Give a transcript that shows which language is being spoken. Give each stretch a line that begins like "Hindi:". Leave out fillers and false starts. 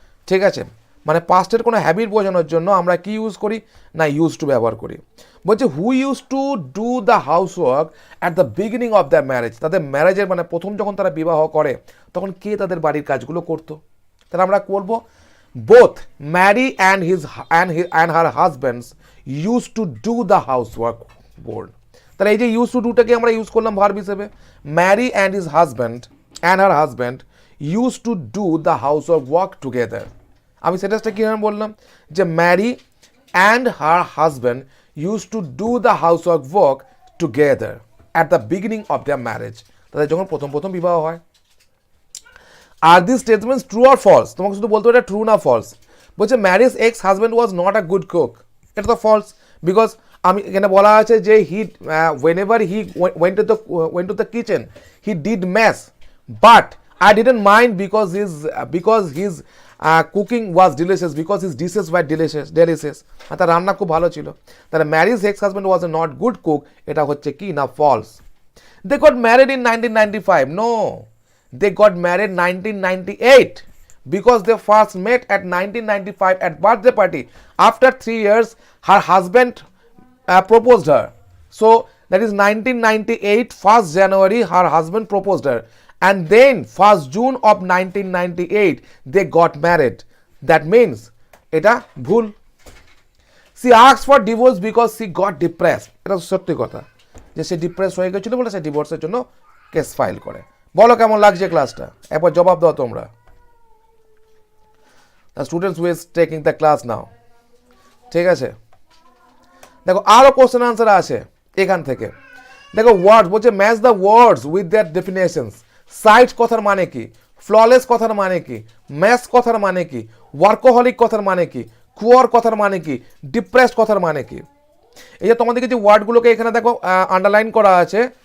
Bangla: ঠিক আছে, মানে পাস্টের কোনো হ্যাবিট বোঝানোর জন্য আমরা কি ইউজ করি না ইউজ টু ব্যবহার করি। বলছে
English: who use to do the house work at the beginning of the marriage,
Bangla: তাদের ম্যারেজের মানে প্রথম যখন তারা বিবাহ করে তখন কে তাদের বাড়ির কাজগুলো করতো। তাহলে আমরা বলবো
English: both Mary and her husbands used to do the housework board.
Bangla: তাহলে এই যে ইউজ টু ডুটাকে আমরা ইউজ করলাম ভার্ব হিসেবে।
English: Mary and his husband and her husband use to do the housework work together.
Bangla: আমি সেন্টেন্সটা কীভাবে বললাম যে
English: Mary and her husband use to do the housework work together at the beginning of the marriage,
Bangla: তাদের যখন প্রথম বিবাহ হয়। আর
English: this statements true or false,
Bangla: তোমাকে শুধু বলতে হবে এটা ট্রু না ফলস।
English: বলছে Mary's ex husband was not a good cook,
Bangla: এটা তো ফলস বিকজ আমি এখানে বলা আছে যে
English: He whenever he went to the kitchen he did mess, but I didn't mind because his cooking was delicious, because his dishes were delicious.
Bangla: তার রান্না খুব ভালো ছিল।
English: তাহলে Mary's ex husband was a not good cook,
Bangla: এটা হচ্ছে কি না false.
English: They got married in 1995. No, they got married 1998 because they first met at 1995 at birthday party. After 3 years, her husband proposed her. So that is 1998, 1st January, her husband proposed her. And then 1st June of 1998, they got married. That means,
Bangla: এটা ভুল।
English: She asked for divorce because she got depressed.
Bangla: এটা সত্যি কথা যে সে depress হয়ে গেছিল বলে সে ডিভোর্সের জন্য কেস ফাইল করে। বলো কেমন লাগছে ক্লাসটা, এরপর জবাব দাও তোমরা।
English: The students who is taking the class now,
Bangla: ঠিক আছে। দেখো আরো কোশ্চেন আনসার আছে এখান থেকে। দেখো ওয়ার্ড বলছে
English: Match the words with that definitions.
Bangla: Site কথার মানে কি, ফ্ললেস কথার মানে কি, ম্যাচ কথার মানে কি, ওয়ার্কোহলিক কথার মানে কি, কুয়ার কথার মানে কি, ডিপ্রেসড কথার মানে কি। এই যে তোমাদেরকে যে ওয়ার্ডগুলোকে এখানে দেখো আন্ডারলাইন করা আছে,